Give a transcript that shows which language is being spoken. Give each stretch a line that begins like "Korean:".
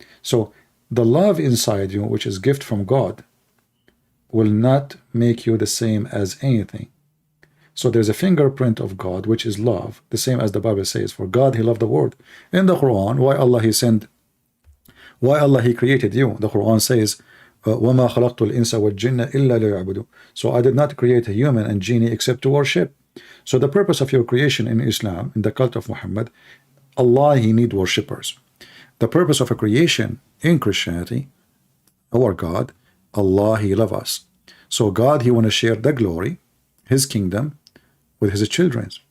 English: So the love inside you, which is gift from God, will not make you the same as anything. So there's a fingerprint of God, which is love, the same as the Bible says, for God he loved the world. In the Quran, why Allah he created you? The Quran says,
Arabic: وَمَا خَلَقْتُ الْإِنسَ وَالْجِنَّ إِلَّا لِيَعْبُدُوا.
English: So I did not create a human and genie except to worship. So the purpose of your creation in Islam, in the cult of Muhammad, Allah he need worshippers. The purpose of a creation in Christianity, our God, Allah he love us. So God he want to share the glory, his kingdom, with his children.